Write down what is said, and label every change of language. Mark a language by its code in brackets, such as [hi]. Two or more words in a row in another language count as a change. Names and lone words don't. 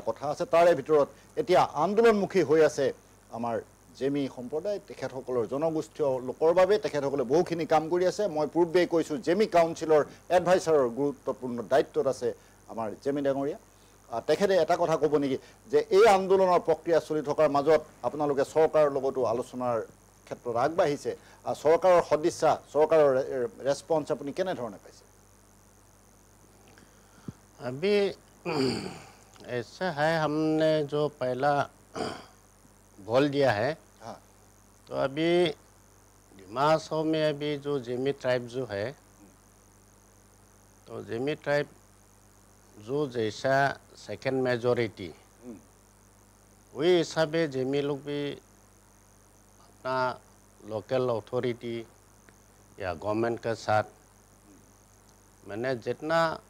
[as] কথা আছে তাৰে ভিতৰত এতিয়া আন্দোলনমুখী হৈ আছে আমাৰ জেমি সম্প্ৰদায় তেখেতসকলৰ জনগোষ্ঠীয় লোকৰ বাবে তেখেতসকলে বহুখিনি কাম কৰি আছে মই পূৰ্বেই কৈছোঁ জেমি কাউন্সিলৰ এডভাইচাৰৰ গুৰুত্বপূৰ্ণ দায়িত্বত আছে আমাৰ জেমি ডাঙৰীয়া তেখেতে এটা কথা ক'ব নেকি যে এই আন্দোলনৰ প্ৰক্ৰিয়া চলি থকাৰ মাজত আপোনালোকে চৰকাৰৰ লগতো আলোচনাৰ ক্ষেত্ৰত আগবাঢ়িছে চৰকাৰৰ সদিচ্ছা চৰকাৰৰ ৰেছপন্স আপুনি কেনেধৰণে পাইছে [hi] अभी ऐसा है हमने जो पहला बोल दिया है तो अभी डिमा हासाओ में अभी जो जेमी ट्राइब जो है तो जेमी ट्राइब जो जैसा [en] second majority [hi] वही हिसाबे जेमी लोग भी अपना [en] local authority [hi] या गवर्नमेंट के साथ मैंने जितना